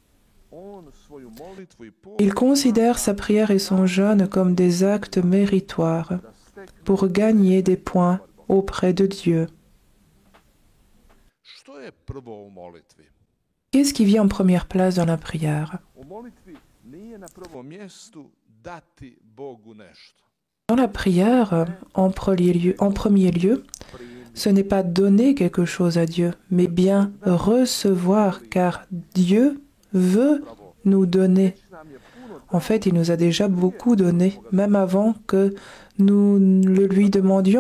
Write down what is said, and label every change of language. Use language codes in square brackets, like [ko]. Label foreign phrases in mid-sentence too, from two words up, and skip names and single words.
[fr] Il considère sa prière et son jeûne comme des actes méritoires pour gagner des points auprès de Dieu. Qu'est-ce qui vient en première place dans la prière? [hr] dati Bogu nešto. [fr] Dans la prière, en premier lieu, ce n'est pas donner quelque chose à Dieu, mais bien recevoir, car Dieu veut nous donner. En fait, il nous a déjà beaucoup donné, même avant que nous le lui demandions.